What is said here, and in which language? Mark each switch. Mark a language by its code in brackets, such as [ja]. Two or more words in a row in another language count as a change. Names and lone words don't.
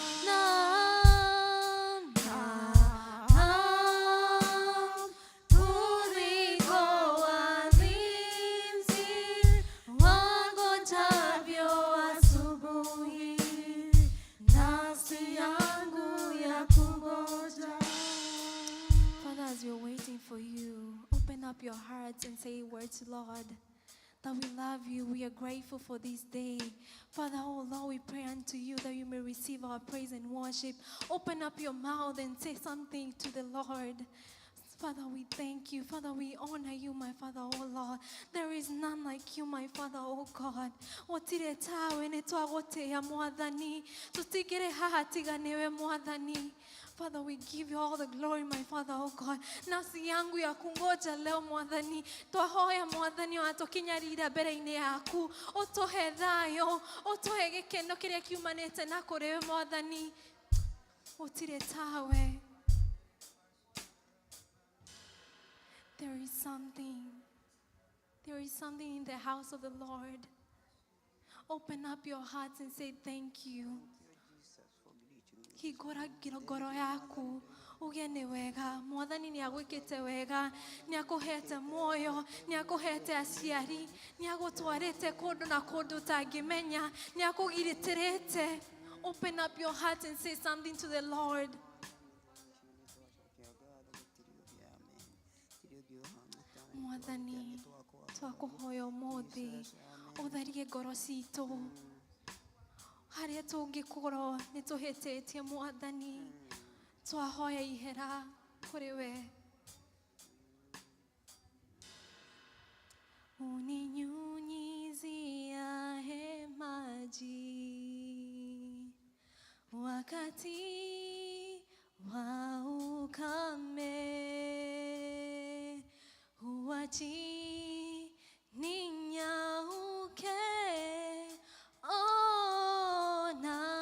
[sw] Kuliko walinzi wangojavyo asubuhi. Nafsi yangu ya kungoja. [en] Father, as we're waiting for you, open up your hearts and say a word to Lord. That we love you, we are grateful for this day. Father, oh Lord, we pray unto you that you may receive our praise and worship. Open up your mouth and say something to the Lord. Father, we thank you. Father, we honor you, my Father, oh Lord. There is none like you, my Father, oh God. [ki] Otire tawe ne twagotea Mwathani. Tutigire haha tiganewe Mwathani. [en] Father, we give you all the glory, my Father, oh God. [sw] Nafsi yangu ya kungoja leo Mwathani. [ki] Twahoya Mwathani watukinyarira mbere-inĩ yaku. Utuhe thayo, utuhe gĩkeno kĩrĩa kiumanĩte na kũrĩ we Mwathani. Otire tawe. [en] There is something in the house of the Lord. Open up your hearts and say thank you. [ki] Hingũra ngoro yaku uge nĩ wega. Mwathani nĩ agwĩkĩte wega, nĩ akũhete muoyo, nĩ akũhete aciari, nĩ agũtwarĩte kũndũ na kũndũ ũtangĩmenya, nĩ akũgirĩtĩrĩte. [en] Open up your heart and say something to the Lord. [ki] Mwathani, twakũhoya ũmũthĩ ũtherie ngoro citũ. Harĩa tũngĩkorwo nĩ tũhĩtĩtie Mwathani, twahoya ihera kũrĩ we. [sw] Uninyunyiziaye maji wakati wa ukame, maji ninyauke, ona